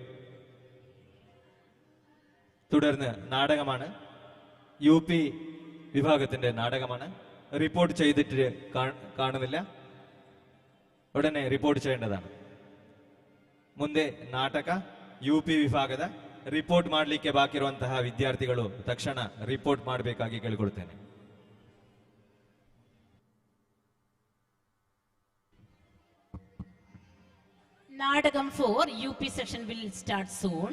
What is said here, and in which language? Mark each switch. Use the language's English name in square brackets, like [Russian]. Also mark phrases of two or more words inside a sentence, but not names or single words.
[Malayalam] തുടർന്ന് നാടകമാണ്. UP വിഭാഗത്തിന്റെ നാടകമാണ്. റിപ്പോർട്ട് ചെയ്തിട്ട് കാണുന്നില്ല, ഉടനെ റിപ്പോർട്ട് ചെയ്യേണ്ടതാണ്. [Kannada] ಮುಂದೆ ನಾಟಕ UP ವಿಭಾಗದ ರಿಪೋರ್ಟ್ ಮಾಡಲಿಕ್ಕೆ ಬಾಕಿ ಇರುವಂತಹ ವಿದ್ಯಾರ್ಥಿಗಳು ತಕ್ಷಣ ರಿಪೋರ್ಟ್ ಮಾಡಬೇಕಾಗಿ ಕೇಳಿಕೊಳ್ತೇನೆ. [English] Nadagam for UP section will start soon.